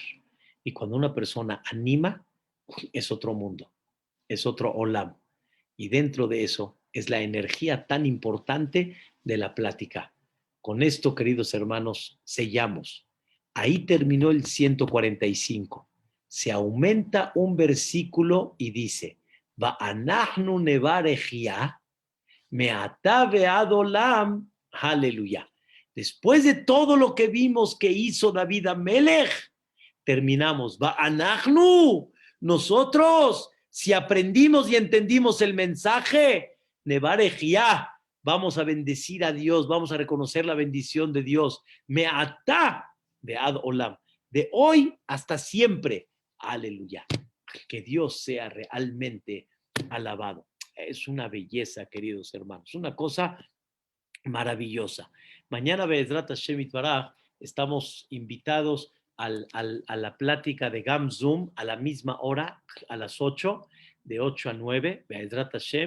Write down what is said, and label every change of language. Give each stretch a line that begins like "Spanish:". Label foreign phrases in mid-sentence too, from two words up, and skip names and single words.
Spanish: Y cuando una persona anima, es otro mundo, es otro olam. Y dentro de eso es la energía tan importante de la plática. Con esto, queridos hermanos, sellamos. Ahí terminó el 145. Se aumenta un versículo y dice,
Hebrew: ואנחנו נברך יה מעתה עד עולם,
Spanish: aleluya. Después de todo lo que vimos que hizo David Amelech, terminamos, Va'anachnu, nosotros, si aprendimos y entendimos el mensaje, nevarejia, vamos a bendecir a Dios, vamos a reconocer la bendición de Dios,
Hebrew: מעתה ועד עולם,
Spanish: de hoy hasta siempre, aleluya, que Dios sea realmente alabado. Es una belleza, queridos hermanos, una cosa maravillosa. Mañana,
Hebrew: בעזרת השם יתברך,
Spanish: estamos invitados a la plática de Gam Zoom a la misma hora, a las 8, de 8 a 9,
Hebrew: בעזרת השם.